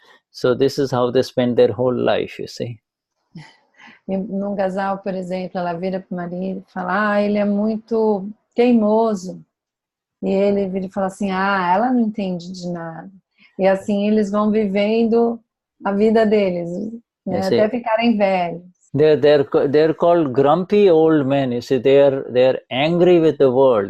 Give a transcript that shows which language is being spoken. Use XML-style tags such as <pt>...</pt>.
<en>So this is how they spend their whole life, you see.</en> <pt>Num casal, por exemplo, ela vira para o marido e fala, ele é muito teimoso. E ele vira e fala assim, ela não entende de nada. E assim eles vão vivendo a vida deles, né, até ficarem velhos.</pt> <en>They're called grumpy old men. You see, they're angry with the world.</en>